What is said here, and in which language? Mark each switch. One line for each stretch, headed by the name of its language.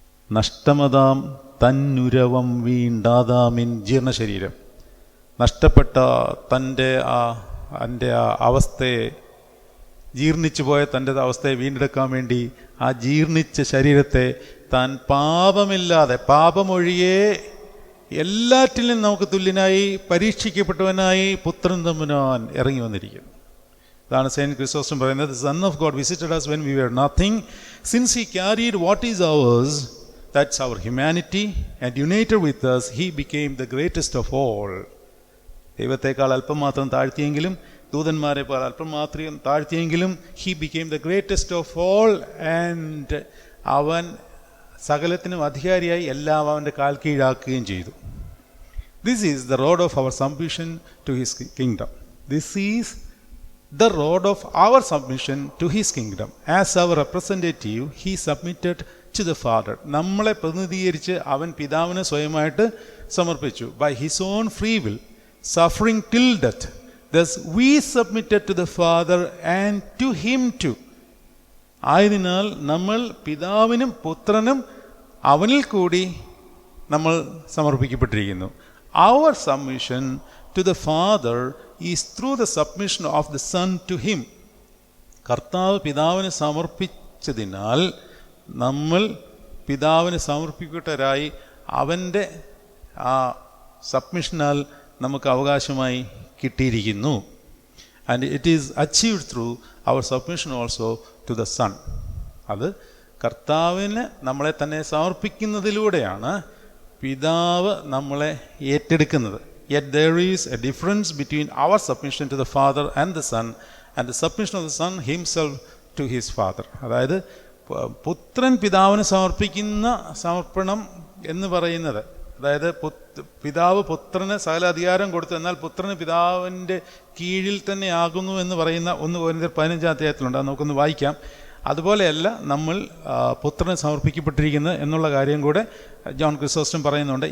Malayalam: നഷ്ടമതാം തന്നുരവം വീണ്ടാതാമിൻ ജീർണശരീരം, നഷ്ടപ്പെട്ട തൻ്റെ ആ അവസ്ഥയെ, ജീർണിച്ചു പോയ തൻ്റെ അവസ്ഥയെ വീണ്ടെടുക്കാൻ വേണ്ടി ആ ജീർണിച്ച ശരീരത്തെ താൻ പാപമില്ലാതെ, പാപമൊഴിയെ എല്ലാറ്റിലും നമുക്ക് തുല്യനായി പരീക്ഷിക്കപ്പെട്ടവനായി പുത്രൻ തമ്പുരാൻ ഇറങ്ങി വന്നിരിക്കുന്നു. അതാണ്
English: Saint Chrysostom
Malayalam: പറയുന്നത്,
English: the Son of God visited us when we were nothing. Since he carried what is ours, that's our humanity, and united with us, he became the greatest of all.
Malayalam: ദൈവത്തെക്കാൾ അല്പം മാത്രം താഴ്ത്തിയെങ്കിലും, ദൂതന്മാരെ പോലെ അല്പം മാത്രം താഴ്ത്തിയെങ്കിലും,
English: he became the greatest of all, and
Malayalam: അവൻ സകലത്തിനും അധികാരിയായി എല്ലാം അവൻ്റെ കാൽ കീഴാക്കുകയും ചെയ്തു.
English: This is the road of our submission to his kingdom. This is the road of our submission to his kingdom. As our representative, he submitted to the Father.
Malayalam: നമ്മളെ പ്രതിനിധീകരിച്ച് അവൻ പിതാവിനെ സ്വയമായിട്ട് സമർപ്പിച്ചു.
English: By his own free will, suffering till death. Thus we submitted to the Father and to him too.
Malayalam: ആയതിനാൽ നമ്മൾ പിതാവിനും പുത്രനും അവനിൽ കൂടി നമ്മൾ സമർപ്പിക്കപ്പെട്ടിരിക്കുന്നു.
English: Our submission to the Father is through the submission of the Son to him.
Malayalam: കർത്താവ് പിതാവിന് സമർപ്പിച്ചതിനാൽ നമ്മൾ പിതാവിന് സമർപ്പിക്കപ്പെട്ടവരായി അവൻ്റെ ആ സബ്മിഷനാൽ നമുക്ക് അവകാശമായി കിട്ടിയിരിക്കുന്നു.
English: And it is achieved through our submission also to the Son.
Malayalam: അത് കർത്താവിന് നമ്മളെ തന്നെ സമർപ്പിക്കുന്നതിലൂടെയാണ് പിതാവ് നമ്മളെ ഏറ്റെടുക്കുന്നത്.
English: Yet there is a difference between our submission to the Father and the Son and the submission of the Son himself to his Father.
Malayalam: അതായത് പുത്രൻ പിതാവിന് സമർപ്പിക്കുന്ന സമർപ്പണം എന്ന് പറയുന്നത്, അതായത് പിതാവ് പുത്രന് സകല അധികാരം കൊടുത്തു, എന്നാൽ പുത്രന് പിതാവിൻ്റെ കീഴിൽ തന്നെ ആകുന്നു എന്ന് പറയുന്ന 1 കൊരിന്ത്യർ 15 അധ്യായത്തിലുണ്ട്. അത് നമുക്കൊന്ന് വായിക്കാം. അതുപോലെയല്ല നമ്മൾ പുത്രന് സമർപ്പിക്കപ്പെട്ടിരിക്കുന്നത് എന്നുള്ള കാര്യം കൂടെ ജോൺ ക്രിസോസ്റ്റം പറയുന്നുണ്ട്.